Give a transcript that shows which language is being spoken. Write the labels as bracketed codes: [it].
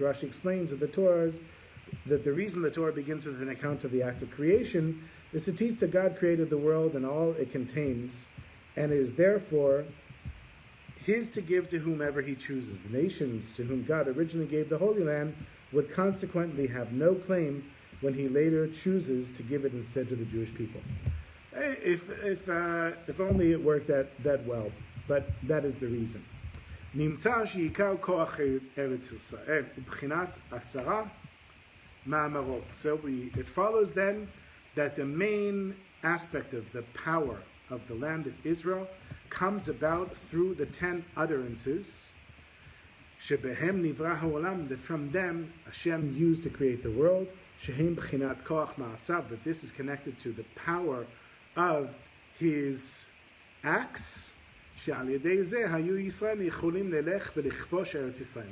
[en] Rashi explains that the reason the Torah begins with an account of the act of creation is to teach that God created the world and all it contains, and is therefore His to give to whomever He chooses. The nations to whom God originally gave the Holy Land would consequently have no claim when He later chooses to give it instead to the Jewish people. If only it worked that well, but that is the reason. [he] נמצא שעיקר כוח ארץ ישראל מבחינת 10 מאמרות. [en] So it follows then that the main aspect of the power of the land of Israel comes about through the 10 utterances, [he] שבהם נברא העולם, [en] that from them Hashem used to create the world, [he] שהם בחינת כוח מעשיו, [en] that this is connected to the power of His acts, [he] שעל ידי זה היו ישראל יכולים ללך ולכבוש ארץ ישראל.